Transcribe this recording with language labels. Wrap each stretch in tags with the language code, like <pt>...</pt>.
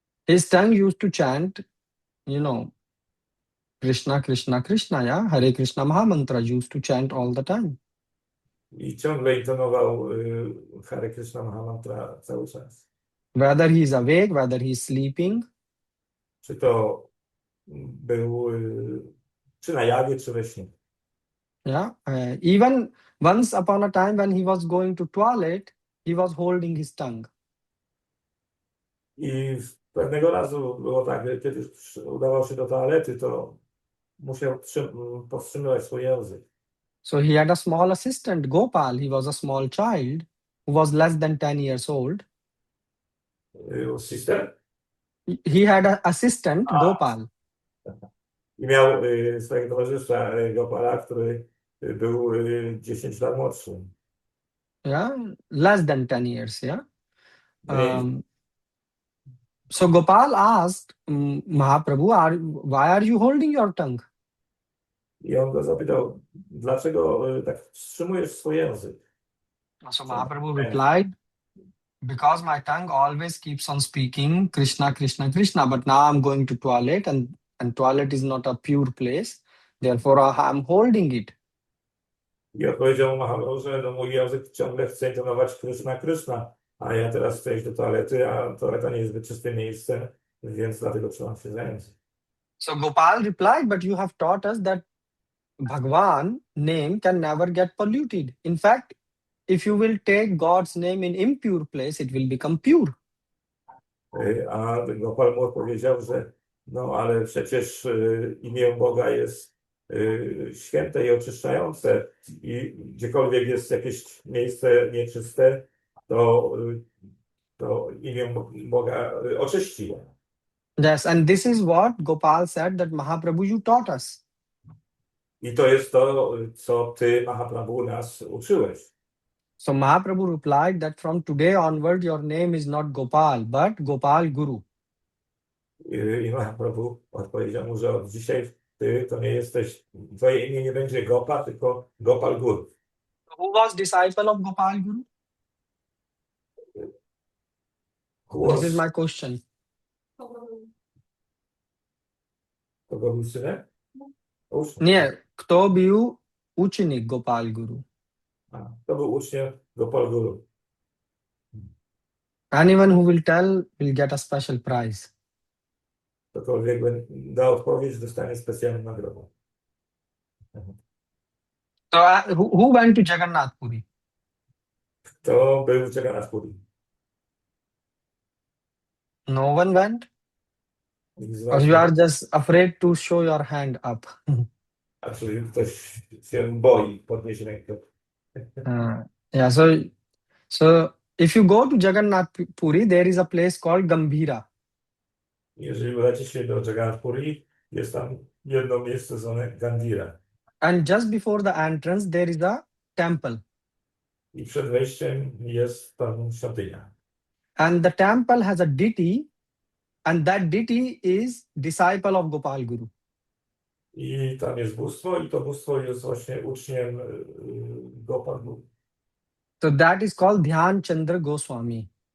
<en>His tongue used to chant, Krishna, Krishna, Krishna, yeah? Hare Krishna Mahamantra used to chant all the time.</en> <pl>I ciągle intonował Hare Krishna Mahamantra cały czas.</pl> <en>Whether he is awake, whether he is sleeping,</en> <pl>Czy to był czy na jawie, czy we śnie.</pl> <en>Yeah. Even once upon a time when he was going to toilet, he was holding his tongue.</en> <pl>I pewnego razu było tak, że kiedy udawał się do toalety, to musiał powstrzymywać swój język.</pl> <en>So he had a small assistant, Gopal. He was a small child who was less than 10 years old. Sister? He had an assistant, A. Gopal.</en> <pl>I miał swojego towarzysza Gopala, który był 10 lat młodszy.</pl> <en>Yeah. Less than 10 years. Yeah.</en> <pl>Mniej.</pl> <en>So Gopal asked Mahaprabhu, why are you holding your tongue?</en> <pl>I on go zapytał, dlaczego tak wstrzymujesz swój język?</pl> <en>So Mahaprabhu replied, because my tongue always keeps on speaking Krishna, Krishna, Krishna, but now I'm going to toilet and toilet is not a pure place. Therefore, I'm holding it.</en> <pl>I odpowiedział mu Mahaprabhu, że no, mój język ciągle chce intonować Krishna, Krishna, a ja teraz chcę iść do toalety, a toaleta nie jest zbyt czyste miejsce, więc dlatego trzymam się za język.</pl> <en>So Gopal replied, but you have taught us that Bhagwan name can never get polluted. In fact, if you will take God's name in impure place, it will become pure.</en> <pl>A Gopal mu odpowiedział, że no ale przecież imię Boga jest święte i oczyszczające i gdziekolwiek jest jakieś miejsce nieczyste, to imię Boga oczyści.</pl> <en>Yes, and this is what Gopal said that Mahaprabhu, you taught us.</en> <pl>I to jest to, co ty, Mahaprabhu, nas uczyłeś.</pl> <en>So Mahaprabhu replied that from today onward, your name is not Gopal, but Gopal Guru.</en> <pl>I Mahaprabhu odpowiedział mu, że od dzisiaj ty to nie jesteś, twoje imię nie będzie Gopa, tylko Gopal Guru.</pl> <en>Who was disciple of Gopal Guru? This is my question.</en> <pl>Kogo był synem? Nie, kto był ucznik Gopal Guru? To był uczeń Gopal Guru.</pl> <en>Anyone who will tell will get a special prize.</en> <pl>Ktokolwiek da odpowiedź, dostanie specjalną nagrodę.</pl> <en>So who went to Jagannath Puri?</en> <pl>To był Jagannath Puri.</pl> <en>No one went?</en> <pl>Nikt z</pl> <en>Or was you</en> <pl>nie-</pl> <en>are just afraid to show your hand up?</en> <pl>A czyli ktoś się boi podnieść rękę.</pl> <en>Yeah, so if you go to Jagannath Puri, there is a place called Gambhira.</en> <pl>Jeżeli udacie się do Jagannath Puri, jest tam jedno miejsce zwane Gandhira.</pl> <en>And just before the entrance, there is a temple.</en> <pl>I przed wejściem jest tam świątynia.</pl> <en>And the temple has a deity, and that deity is disciple of Gopal Guru.</en> <pl>I tam jest bóstwo i to bóstwo jest właśnie uczniem Gopal Guru.</pl> <en>So that is called Dhyan Chandra Goswami.</en>